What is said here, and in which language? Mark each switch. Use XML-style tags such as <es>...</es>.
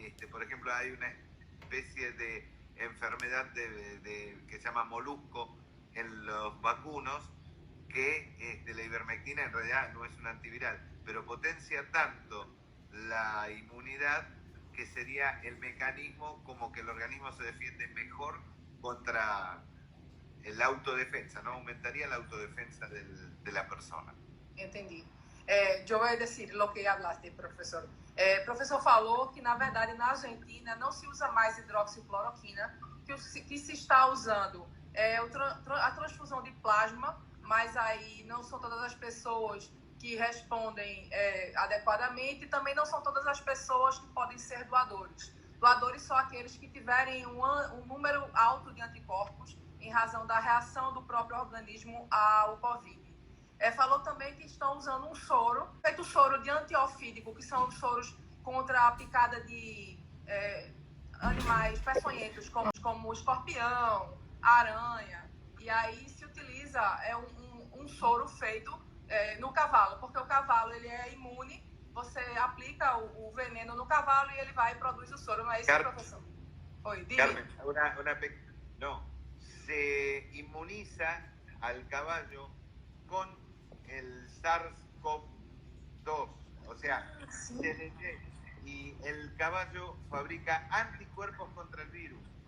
<es>Por ejemplo, hay una especie de enfermedad que se llama molusco en los vacunos, que la ivermectina en realidad no es un antiviral, pero potencia tanto la inmunidad que sería el mecanismo como que el organismo se defiende mejor contra la autodefensa, ¿no? Aumentaría la autodefensa de la persona.</es> <pt>Entendi. Eu vou dizer o que</pt> <es>hablaste,</es> <pt>professor. O professor falou que, na verdade, na Argentina não se usa mais hidroxicloroquina, que se está usando a transfusão de plasma, mas aí não são todas as pessoas que respondem adequadamente e também não são todas as pessoas que podem ser doadores. Doadores são aqueles que tiverem um número alto de anticorpos em razão da reação do próprio organismo ao Covid. Falou também que estão usando um soro, feito soro de antiofídico, que são os soros contra a picada de animais peçonhentos, como escorpião, aranha. E aí se utiliza um soro feito no cavalo, porque o cavalo ele é imune, você aplica o veneno no cavalo e ele vai e produz o soro, não é isso, professor? Oi,</pt> <es>dime. Carmen, no, se inmuniza al caballo con el SARS-CoV-2, o sea, sí. y el caballo fabrica anticuerpos contra el virus.</es>